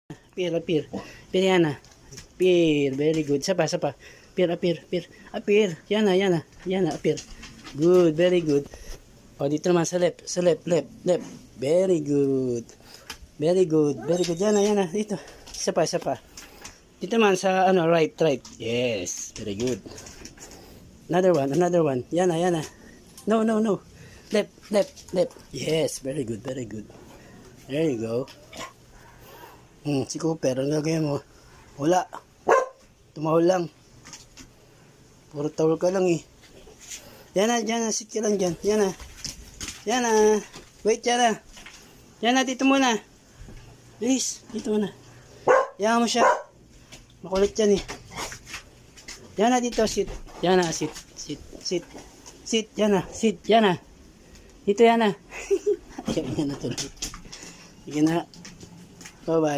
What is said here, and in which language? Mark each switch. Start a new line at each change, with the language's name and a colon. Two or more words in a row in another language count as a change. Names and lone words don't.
English: Appear, appear. Appear, Yana. Appear. Very good.
Filipino: Isa pa, isa pa.
English: Appear, appear, appear. Appear. Yana, Yana. Yana, appear. Good, very good.
Filipino: O, dito naman sa left.
English: Sa left, left, left. Very good. Very good. Very good. Yana, Yana.
Filipino: Dito. Isa pa, isa pa. Dito naman sa, ano,
English: right, right. Yes. Very good. Another one, another one. Yana, Yana. No, no, no. Left, left, left. Yes. Very good, very good. There you go.
Filipino: Si Cooper, ang gagawin mo? Wala. Tumahol lang. Puro tawol ka lang eh. Yana, Yana, sit ka lang dyan. Yana. Yana. Wait, Yana. Yana, dito muna. Please, dito muna. Yana mo siya. Makulit yan eh. Yana, dito,
English: sit. Yana, sit. Sit, sit. Sit, Yana. Sit, Yana.
Filipino: Dito, Yana. Ayaw niya na tuloy. Sige na. Bye-bye.